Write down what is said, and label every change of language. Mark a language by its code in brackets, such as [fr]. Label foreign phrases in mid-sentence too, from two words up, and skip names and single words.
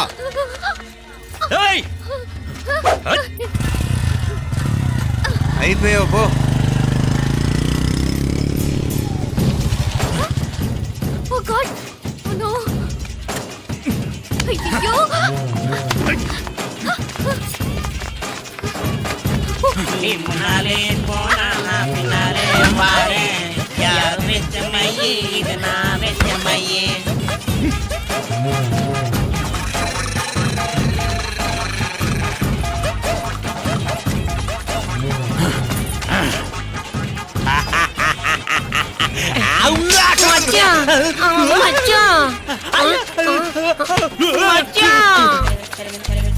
[te] ఏయ్! అయిపోయావు పో. [en] Oh God, oh no. [te] అయ్యో, [ta] பின்னாலே போனா பின்னாலே பாரு, யார் வெச்ச மையே இது நான் வெச்ச மையே. மச்சான் மச்சான் மச்சான்